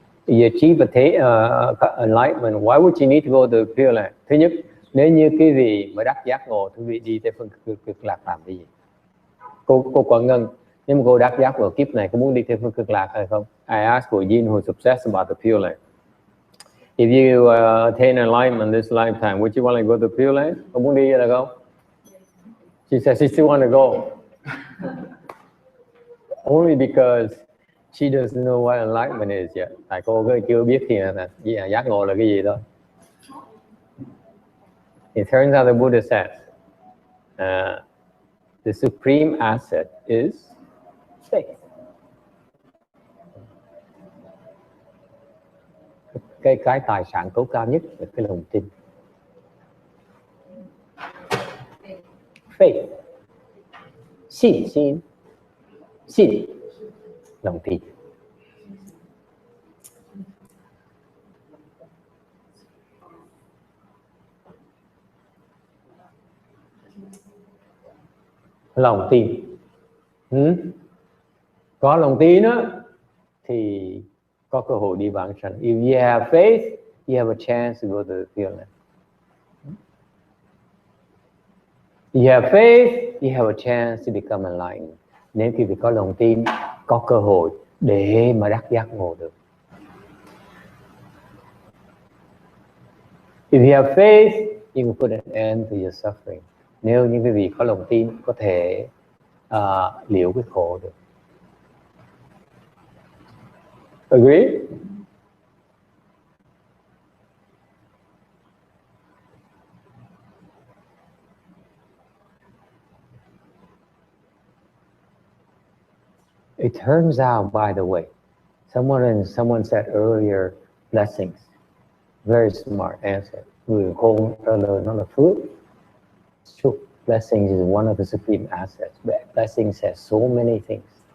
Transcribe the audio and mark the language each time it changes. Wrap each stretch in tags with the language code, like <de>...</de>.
<en>You achieve enlightenment, why would you need to go to the Pure Land?</en> <vi>Thứ nhất, nếu như quý vị mà đắc giác ngộ, quý vị đi Tây Phương Cực Lạc làm cái gì? Cô Quảng Ngân, nếu mà cô đắc giác ngộ kiếp này, có muốn đi Tây Phương Cực Lạc hay không?</vi> <en>I ask for Yin who's obsessed about the Pure Land. If you attain enlightenment this lifetime, would you want to go to the Pure Land?</en> <vi>Có muốn đi là không?</vi> <en>She says she still want to go. Only because she doesn't know what enlightenment is yet.</en> <vi>Tại cô chưa biết thì là giác ngộ là cái gì thôi.</vi> <en>It turns out the Buddha says, the supreme asset is faith.</en> <vi>Cái tài sản tối cao nhất là cái lòng tin.</vi> <en>Faith. Xin.</en> <vi>Lòng tin. Lòng tin. Có lòng tin á thì có cơ hội đi vãng sanh.</vi> <en>If you have faith, you have a chance to go to the Pure Land. You have faith, you have a chance to become enlightened.</en> <vi>Nếu quý vị có lòng tin, có cơ hội để mà đắc giác ngộ được.</vi> <en>If you have faith, you can put an end to your suffering.</en> <vi>Nếu như quý vị có lòng tin, có thể liễu cái khổ được.</vi> <en>Agree? It turns out, by the way, someone said earlier, blessings. Very smart answer.</en> <vi>Người khôn trả lời nó là phước.</vi> <en>True. Blessings is one of the supreme assets. Blessings has so many things.</en>